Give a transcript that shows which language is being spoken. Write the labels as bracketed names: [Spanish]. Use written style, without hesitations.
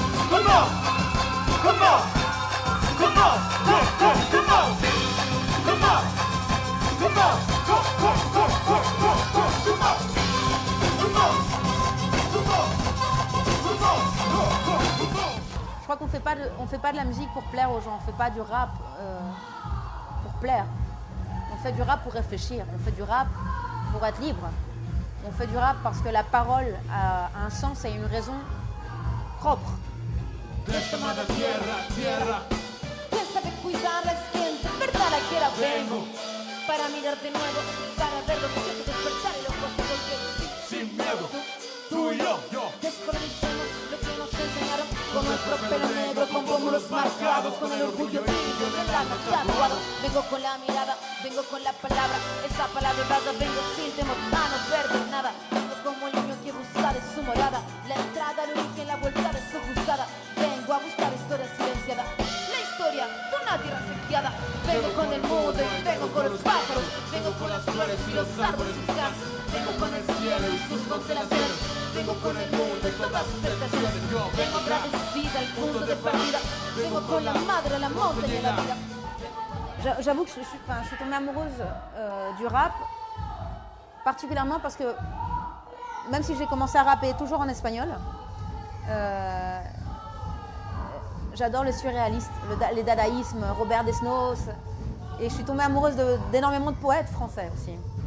[English] Come on, come on, come on, go, go, come on, come on, come on, go, go, go, go, go, go, come on, come on, come on, come on, go, go, come on. [French] Je crois qu'on fait pas de la musique pour plaire aux gens, on fait pas du rap pour plaire. On fait du rap pour réfléchir, on fait du rap pour être libre. On fait du rap parce que la parole a un sens et une raison propre. [Spanish] Déjame de tierra. Piensa que cuidarla es gente, verdad la quiera vengo. Para mirar de nuevo, para ver lo que quiero despertar y los costos que sin miedo, tú y yo. Descolonicemos lo que nos enseñaron con nuestro pelo negro, con pómulos marcados, con el orgullo brillo del alma tatuado. Vengo con la mirada, vengo con la palabra, esa palabra dada, vengo sin temor a no perder nada. Vengo como el niño que busca de su morada, la entrada, el origen, la vuelta de su cruzada. Vengo a buscar historia silenciada, la historia de una tierra sequeada. Vengo con el mundo y vengo con los pájaros, vengo con las flores y los árboles y casas. Vengo con el cielo y sus constelaciones, vengo con el mundo y todas sus estaciones. Vengo agradecida al punto de partida, vengo con la madre, la montaña y la vida. [French] J'avoue que je suis tombée amoureuse du rap, particulièrement parce que même si j'ai commencé à rapper toujours en espagnol, j'adore le surréaliste, les dadaïsmes, Robert Desnos, et je suis tombée amoureuse d'énormément de poètes français aussi.